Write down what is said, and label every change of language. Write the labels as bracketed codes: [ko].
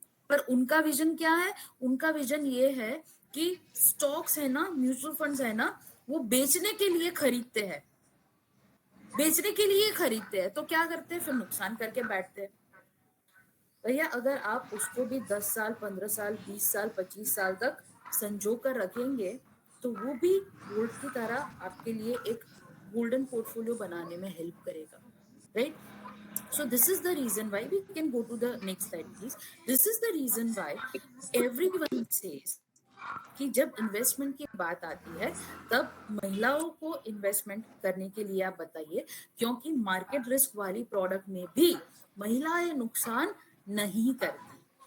[hi] पर उनका विजन क्या है? उनका विजन ये है कि स्टॉक्स है ना, म्यूचुअल फंड्स है ना, वो बेचने के लिए खरीदते हैं, बेचने के लिए खरीदते हैं। तो क्या करते हैं? फिर नुकसान करके बैठते हैं। भैया, अगर आप उसको भी 10 साल, 15 साल, 20 साल, 25 साल तक संजो कर रखेंगे, तो वो भी गोल्ड की तरह आपके लिए एक गोल्डन पोर्टफोलियो बनाने में हेल्प करेगा, right? [en] So this is the reason why, we can go to the next slide please. This is the reason why everyone says [hi] कि जब इन्वेस्टमेंट की बात आती है तब महिलाओं को इन्वेस्टमेंट करने के लिए आप बताइए, क्योंकि मार्केट रिस्क वाली प्रोडक्ट में भी महिलाएं नुकसान नहीं करती।